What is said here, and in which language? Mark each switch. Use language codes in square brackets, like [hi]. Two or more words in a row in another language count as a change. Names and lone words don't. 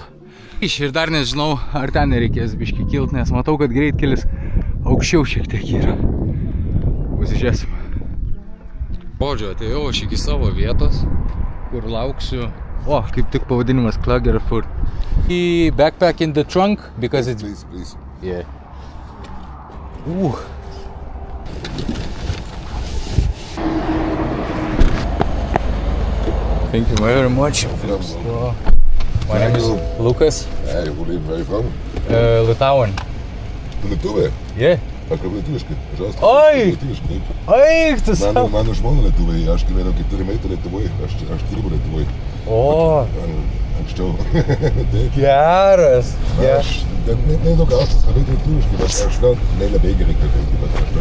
[lt] Ir dar nežinau, ar ten nereikės biškį kilt, nes matau, kad greitkelis aukščiau šiek tiek yra. Pasižiūrėsim. Bodžio, atėjau aš iki savo vietos, kur lauksiu. O, kaip tik pavadinimas Klagenfurt. [en] Į backpack in the trunk, because it's... Please. Yeah. Thank you very much. My name is Lukas. Hey, where are you from? Litauen. [lt] Lietuvė? Yeah. Aš kalbu lietuviškai. Oi! Eik, tu savo. Mano žmona Lietuvai, aš gyvenau 4 metai Lietuvai, aš dirbu Lietuvai. O! Anksčiau. Geras. Aš nedaug aš kalbėti lietuviškai, bet aš gal nelabai gerai kalbėti.